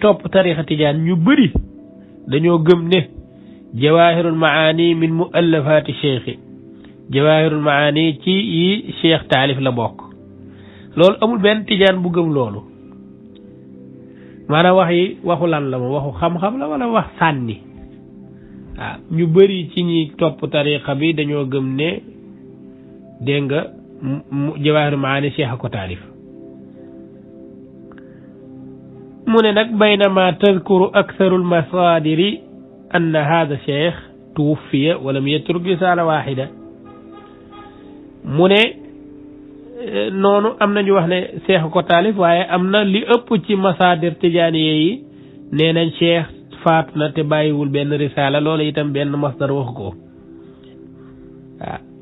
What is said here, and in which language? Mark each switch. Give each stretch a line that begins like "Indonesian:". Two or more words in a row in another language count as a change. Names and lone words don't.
Wolof: topp tarixa tijaan ñu bëri dañoo gëm ne
Arabic: جواهر المعاني من مؤلفات
Wolof: cheikh
Arabic: جواهر المعاني
Wolof: ci yi cheikh taalif la bokk loolu amul benn tijaan bu gëm loolu maanaam wax yi waxu lan la ma waxu xam-xam la wala wax sànni waaw ñu bëri ci ñi topp tariqa bi dañoo gëm ne dégg nga jawahirul maani cheikh a ko taalif mu ne nag
Arabic: بينما تذكر أكثر المصادر أن هذا الشيخ توفي ولم يترك رسالة واحدة
Wolof: mu ne noonu am na ñu wax ne cheikh ko taalif waaye am na li ëpp ci masaadir tijaaniye yi nee nañ cheikh faatu na te bàyyiwul benn risaala loolu itam benn masdar wax ko waaw